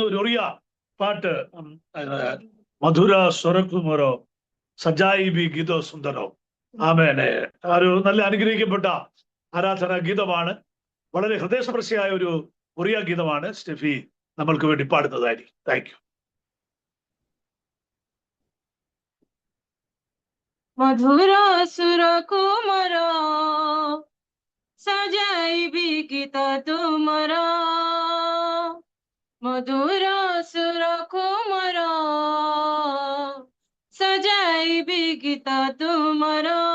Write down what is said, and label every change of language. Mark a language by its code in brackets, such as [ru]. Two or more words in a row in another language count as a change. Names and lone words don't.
[ml] ഒരു ഒറിയ പാട്ട്, [or] ମଧୁର ସ୍ୱରକୁମରୋ ସଜାଇ ବି ଗୀତୋ ସୁନ୍ଦରୋ. [ml] ആമേനെ, ഒരു നല്ല അനുഗ്രഹിക്കപ്പെട്ട ആരാധന ഗീതമാണ്. വളരെ ഹൃദയസ്പർശിയായ ഒരു ഒറിയ ഗീതമാണ്. സ്റ്റെഫി നമ്മൾക്ക് വേണ്ടി പാടുന്നതായിരിക്കും. [en] thank you. [or] ମଧୁର ସୁର କୁମର ସଜାଇବି ଗୀତ ତୁମର, ମଧୁର ସୁର କୁମର ସଜାଇବି ଗୀତ ତୁମର।